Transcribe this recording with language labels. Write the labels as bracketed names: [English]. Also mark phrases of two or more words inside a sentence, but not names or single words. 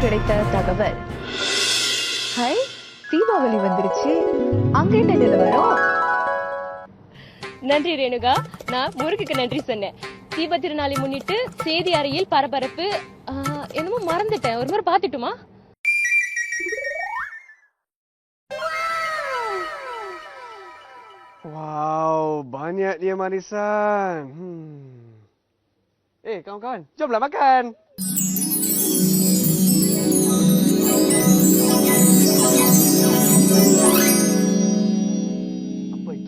[Tamil] வெளியிட்ட தகவல். ஹை, தீபாவளி வந்துருச்சு. அங்க என்ன நிலவரம்? நன்றி ரேணுகா. நான் முருகுக்கு நன்றி சொன்னேன். தீப திருநாளை முன்னிட்டு செய்தி அறையில் பரபரப்பு. என்னமோ மறந்துட்டேன், ஒரு முறை பாத்துட்டுமா? [Malay] Wow, banyak dia manisan. Kawan-kawan, jomlah makan. Apa itu?